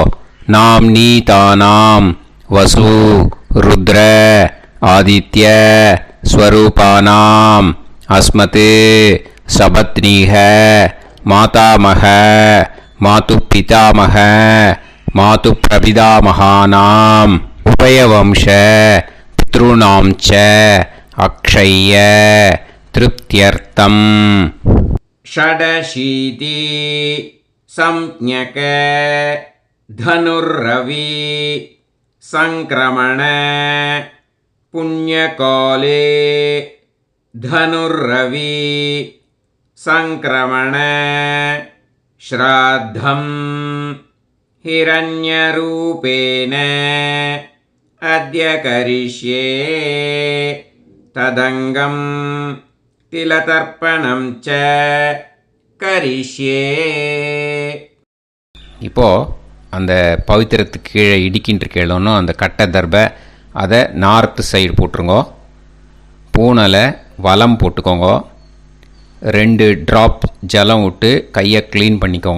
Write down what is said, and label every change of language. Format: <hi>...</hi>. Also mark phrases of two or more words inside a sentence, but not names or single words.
<sa>नाम् नी तानाम् वसु रुद्र आदित्य स्वरूपाणाम् अस्मत् सपत्नीक मातामह मातु पितामह मातु प्रपितामहानाम् उभयवंश पितॄणाम् च अक्षय्य तृप्त्यर्थम्. षडशीति संज्ञक धनुर्रवि संक्रमण पुण्यकाले धनुर्रवि संक्रमण श्राद्धं हिरण्यरूपेण अद्य करिष्ये तदंगं तिलतर्पणं च करिष्ये.</sa> <ta>இப்போது அந்த பவித்திரத்துக்கு கீழே இடிக்கின்ற கேளோன்னு அந்த கட்டை தர்பை அதை</ta> <en>north side</en> <ta>போட்டுருங்க. பூனலை வலம் போட்டுக்கோங்க. 2 ட்ராப் ஜலம் விட்டு கையை க்ளீன் பண்ணிக்கோங்க.</ta>